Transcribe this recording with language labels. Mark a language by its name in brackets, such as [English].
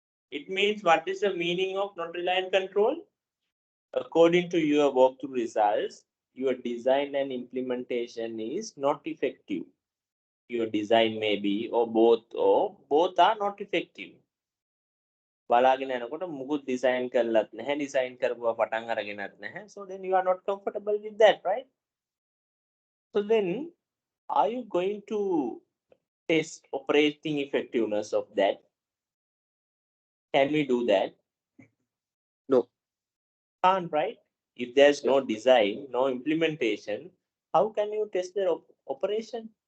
[English] It means, what is the meaning of not reliant control? According to your walkthrough results, your design and implementation is not effective. Your design may be, or both are not effective. [Sinhala] බලාගෙන යනකොට මුකුත් design කරලත් නැහැ, design කරපුවා පටන් අරගෙනත් නැහැ. [English] So then you are not comfortable with that, right? So then, are you going to test operating effectiveness of that? Can we do that? No. Can't, right? If there's no design, no implementation, how can you test the operation?